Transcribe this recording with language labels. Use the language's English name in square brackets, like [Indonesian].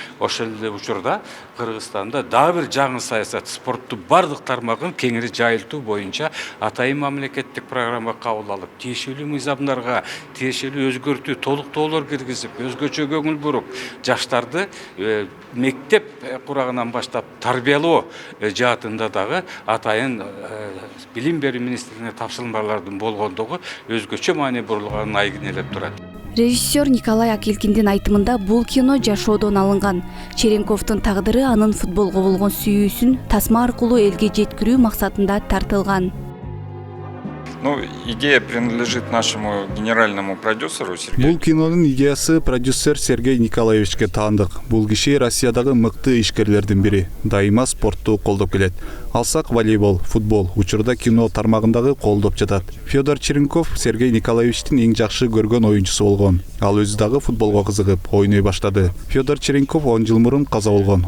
[Kyrgyz] Ошол эле учурда Кыргызстанда дагы бир жаңы саясат, спорттун бардык тармагын кеңири жайылтуу боюнча атайын мамлекеттик программа кабыл алып, тиешелүү мыйзамдарга тиешелүү өзгөртүү, толуктоолор киргизип, өзгөчө көңүл буруп, жаштарды мектеп курагынан баштап тарбиялоо жаатында дагы атайын билим берүү министрлигине тапшырмалардын болгондугу өзгөчө маани бурулганын айгинелеп турат. Режиссер Николай Акилкиндин айтымында бул кино жашоодон алынган. Черенковдун тагдыры анын футболго болгон сүйүүсүн тасма аркылуу элге жеткирүү максатында тартылган. [Russian] Идея принадлежит нашему генеральному продюсеру Сергею. [Kyrgyz] Бул кинонун идеясы продюсер Сергей Николаевичке таандык. Бул киши Россиядагы мыкты ишкерлердин бири. Дайыма спортту колдоп келет. Алсак волейбол, футбол, учурда кино тармагындагы колдоп жатат. Федор Черенков Сергей Николаевичтин эң жакшы көргөн оюнчусу болгон. Ал өзү дагы футболго кызыгып, ойной баштады. Федор Черенков 10 жыл мурун каза болгон.